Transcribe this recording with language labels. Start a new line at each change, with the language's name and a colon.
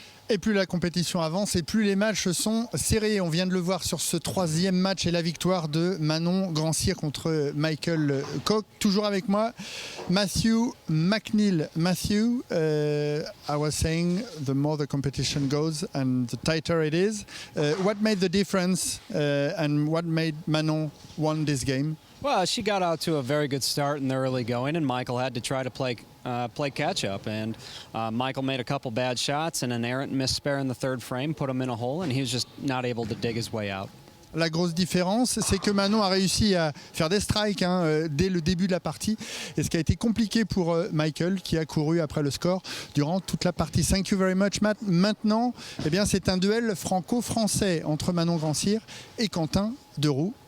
French: Et plus la compétition avance et plus les matchs sont serrés. On vient de le voir sur ce troisième match et la victoire de Manon Grandsire contre Michael Koch. Toujours avec moi, Matthew McNeil.
English: Matthew, I was saying the more the competition goes and the tighter it is. What made the difference and what made Manon won this game? Well, she got out to a very good start in the early going, and Michael had to try to play catch-up. And Michael made a couple bad shots, and an errant miss spare in the third frame put him in a hole, and he was just not able to dig his way out.
French: La grosse différence, c'est que Manon a réussi à faire des strikes dès le début de la partie. Et ce qui a été compliqué pour Michael, qui a couru après le score durant toute la partie.
English: Thank you very much, Matt.
French: Maintenant, eh bien, c'est un duel franco-français entre Manon Grandsire et Quentin Deroo.